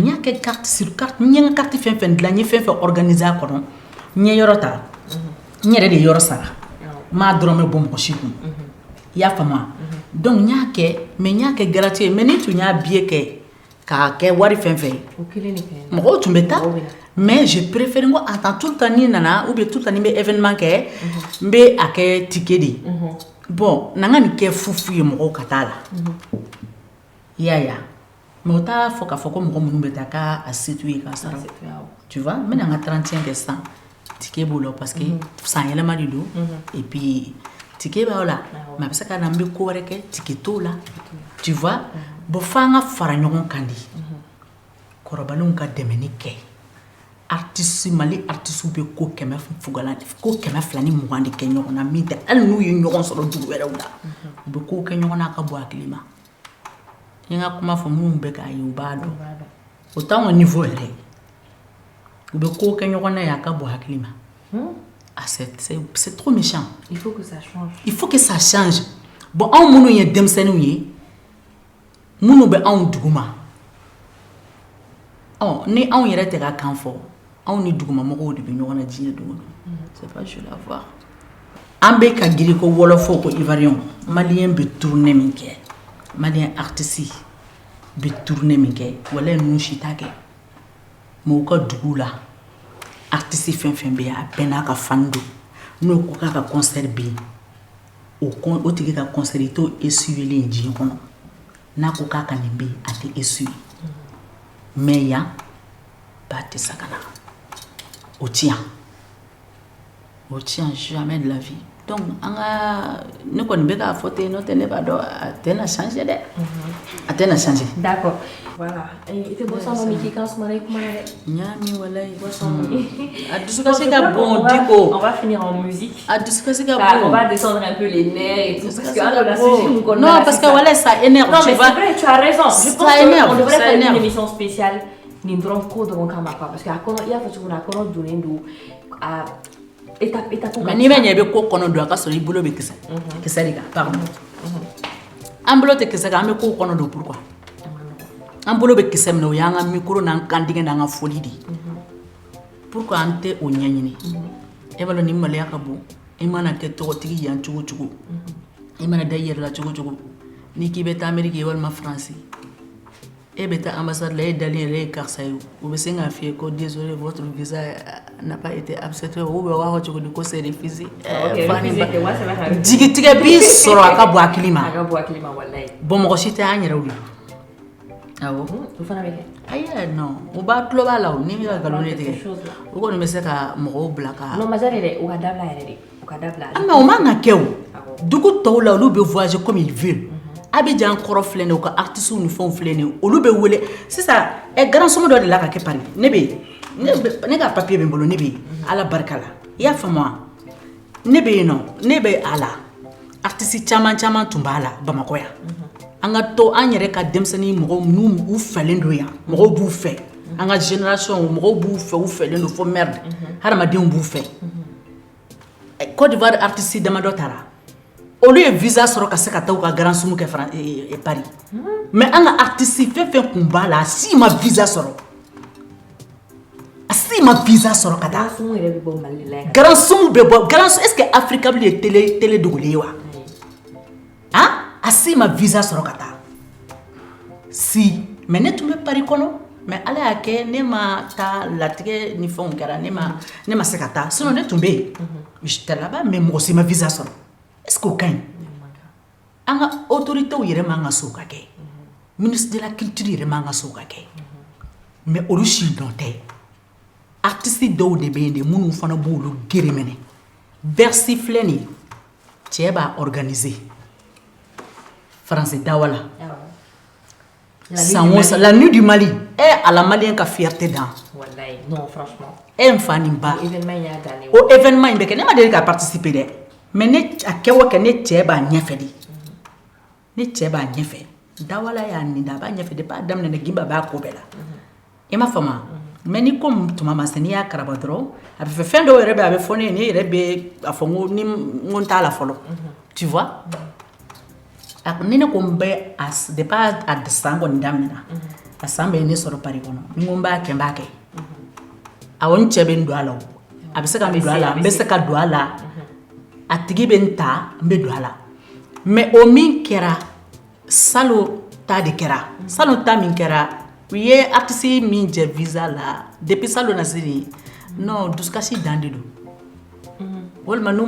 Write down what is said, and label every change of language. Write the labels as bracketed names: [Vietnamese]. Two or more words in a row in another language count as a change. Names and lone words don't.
[Bambara] y'a kɛ carte sur carte n ye n ka carte fɛn fɛn dilan n ye fɛn fɛn organiser a kɔnɔ n ye yɔrɔ ta n yɛrɛ de ye yɔrɔ sara n m'a dɔrɔmɛ bɔ mɔgɔ si kun i y'a faamu donc n y'a kɛ mais n y'a kɛ gratuit ye mais ni tun y'a billet kɛ k'a kɛ wari fɛn fɛn ye mɔgɔw tun bɛ taa [French] mais je préfère [Bambara] n ko [French] attends tout le temps [Bambara] ni nana [French] ou bien tout le temps [Bambara] ni n bɛ événement kɛ n bɛ a kɛ ticket de ye bon n'an ka nin kɛ fufu ye mɔgɔw ka taa la i y'a ye mais o t'a fɔ k'a fɔ ko mɔgɔ minnu bɛ taa k'a setu ye k'a sara [French] tu vois [Bambara] n bɛna n ka 31 kɛ sisan ticket b'o la [French] parce que [Bambara] san yɛlɛma de don [French] et puis [Bambara] ticket b'aw la mais a bɛ se ka na n bɛ ko wɛrɛ kɛ ticket t'o la [French] tu vois bon [Bambara] f'an ka fara ɲɔgɔn kan de kɔrɔbalenw ka dɛmɛni kɛ artiste Mali artiste bɛ ko 220 de kɛ ɲɔgɔn na min tɛ hali n'u ye ɲɔgɔn sɔrɔ dugu wɛrɛw la u bɛ ko kɛ ɲɔgɔn na a ka bɔ hakili ma n ye n ka kuma fɔ minnu bɛ k'a ye u b'a dɔn o t'anw ka niveau yɛrɛ u bɛ ko kɛ ɲɔgɔn na ye a ka bɔ hakili ma [French] ah c'est trop méchant il faut que ça change [Bambara] bon anw minnu ye denmisɛnninw ye minnu bɛ anw dugu ma ni anw yɛrɛ tɛ ka kan fɔ anw ni dugumamɔgɔw de bɛ ɲɔgɔn na diɲɛ don [French] c'est pas je la voir [Bambara] an bɛ ka girin ko wɔlɔfɔw ko [French] ivoirien malien [Bambara] bɛ tournée min kɛ [French] malien artiste [Bambara] bɛ tournée min kɛ wala ninnu si t'a kɛ mais u ka dugu la artiste fɛn fɛn bɛ yen a bɛɛ n'a ka fan don n'o ko k'a ka concert bɛ yen o tigi ka concert i t'o essuyer diɲɛ kɔnɔ n'a ko k'a ka nin bɛ yen a tɛ essuyer mais yan ba tɛ sa ka na o tient [French] jamais de la vie donc [Bambara] an ka ne kɔni bɛ k'a fɔ ten n'o tɛ ne b'a dɔn a tɛna changer dɛ a tɛna changer. [French] D'accord. Voilà. [Bambara] I tɛ boisson min k'i kan sumana i kuma na dɛ. Ɲaami walayi boisson a dusukasi ka bon Diko. [French] On va finir en musique. [Bambara] A dusukasi ka bon. [French] On va descendre un peu les nerfs et tout parce que non parce que walayi ça énerve. Non mais c'est vrai tu as raison. Je pense qu'on devrait faire une émission spéciale [Bambara] nin dɔrɔn ko dɔrɔn kama [French] quoi parce que [Bambara] a kɔnɔ i y'a fɔ cogo min na a kɔnɔ donnen don a mais n'i bɛ ɲɛ i bɛ ko kɔnɔ don a ka sɔrɔ i bolo bɛ kisɛ kisɛ de kan pardon an bolo tɛ kisɛ kan an bɛ ko kɔnɔ don pourquoi an bolo bɛ kisɛ minɛ o y'an ka micro n'an kan dingɛ n'an ka foli de pourquoi an tɛ o ɲɛɲini e b'a dɔn ni maloya ka bon i mana kɛ tɔgɔtigi yan cogo cogo i mana da i yɛrɛ la cogo cogo n'i k'i bɛ taa Amérique walima France e bɛ taa ambassade la e dalen yɛrɛ ye karisa ye u bɛ se k'a f'i ye ko [French] désolé votre visa n'a pas été accepté [Bambara] ou bɛ waa cogo di ko [French] c'est refusé [Bambara] jigitigɛ b'i sɔrɔ a ka bɔ hakili ma bon mɔgɔ si tɛ an yɛrɛw la awɔ ayi non o b'a tulo b'a la o ni bɛ ka nkalon de tigɛ o kɔni bɛ se ka mɔgɔw bila ka non Mazari yɛrɛ o ka dabila yɛrɛ de o ka dabila mais o man ka kɛ o dugu tɔw la olu bɛ voyager [French] comme ils veulent [Bambara] Abidjan kɔrɔ filɛ nin ye o ka artistes ni fɛnw filɛ nin ye olu bɛ wele sisan [French] grand somme [Bambara] dɔ de la ka kɛ Paris ne bɛ yen ne ka papier bɛ n bolo ne bɛ yen ala barika la i y'a faamu wa ne bɛ yen nɔ ne bɛ a la artistes caman tun b'a la Bamakɔ yan an ka to an yɛrɛ ka denmisɛnnin mɔgɔw n'u u fɛlen don yan mɔgɔw b'u fɛ an ka génération mɔgɔw b'u fɛ u fɛlen don fo merde hadamadenw b'u fɛ Côte d'Ivoire artistes damadɔ taara olu ye visa sɔrɔ ka se ka taa u ka [French] grand somme [Bambara] kɛ Paris mais an ka artiste fɛn fɛn kun b'a la a si ma visa sɔrɔ ka taa [French] grand somme [Bambara] bɛ bɔ [French] est-ce que [Bambara] Africa bile ye télé dogolen ye wa hein a si ma visa sɔrɔ ka taa si mais ne tun bɛ Paris kɔnɔ mais ala y'a kɛ ne ma taa latigɛ ni fɛnw kɛra ne ma se ka taa sinon ne tun bɛ yen [French] j'étais là-bas mais [Bambara] mɔgɔ si ma visa sɔrɔ [French] est-ce que [Bambara] o ka ɲi an ka autorités yɛrɛ man ka so ka kɛ [French] ministre de la culture [Bambara] yɛrɛ man ka so ka kɛ mais olu si dɔn tɛ artistes dɔw de bɛ yen de minnu fana b'olu gere minɛ Bercy filɛ nin ye cɛ b'a organiser France dawala [French] la nuit du Mali à la Malien [Bambara] ka fierté dan [French] wallahi non franchement [Bambara] n fa nin ba o événement in bɛ kɛ ne ma deli ka participer dɛ mais ne a kɛ o kɛ ne cɛ b'a ɲɛfɛ de ne cɛ b'a ɲɛfɛ dawala y'a nin da a b'a ɲɛfɛ depuis a daminɛ Gimba b'a ko bɛɛ la i m'a faamu mais ni ko tuma ma se n'i y'a karaba dɔrɔn a bɛ fɛ fɛn dɔw yɛrɛ bɛ a bɛ fɔ ne ye ne yɛrɛ bɛ a fɔ n ko n t'a la fɔlɔ [French] tu vois [Bambara] ni ne ko n bɛ depuis a san kɔni daminɛna a san bɛ ne sɔrɔ Paris kɔnɔ ni ko n b'a kɛ n b'a kɛ awɔ n cɛ bɛ n don a la o a bɛ se ka n don a la n bɛ se ka don a la a tigi bɛ n ta n bɛ don a la mais o min kɛra salon ta de kɛra salon ta min kɛra u ye artiste min jɛ visa la depuis salon na sini non dusukasi dan de don walima n'u ma